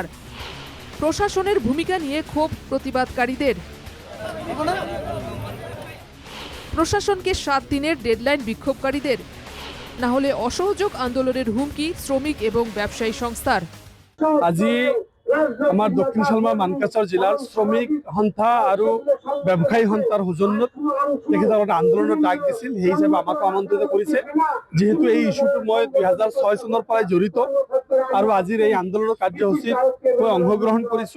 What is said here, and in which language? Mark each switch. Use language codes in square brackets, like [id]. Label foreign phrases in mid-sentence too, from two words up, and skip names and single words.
[bn] প্রশাসনের ভূমিকা নিয়ে ক্ষোভ প্রতিবাদকারীদের। প্রশাসনকে 7 দিনের ডেডলাইন বিক্ষোভকারীদের, না হলে অসহযোগ আন্দোলনের হুমকি শ্রমিক এবং ব্যবসায়ী সংস্থার। [as] আজি আমার দক্ষিণ শালমা মানকাচৰ জিলাৰ শ্ৰমিক সন্থা আৰু ব্যৱসায়ী সন্থাৰ সৌজন্যত তেখেতসকলে আন্দোলনৰ ডাক দিছিল। সেই হিচাপে আমাক আমন্ত্ৰিত কৰিছে, যেহেতু এই ইস্যুটো মই 2006 চনৰ পৰাই জড়িত আৰু আজিৰ এই আন্দোলনৰ কাৰ্যসূচীত মই অংশগ্ৰহণ কৰিছো।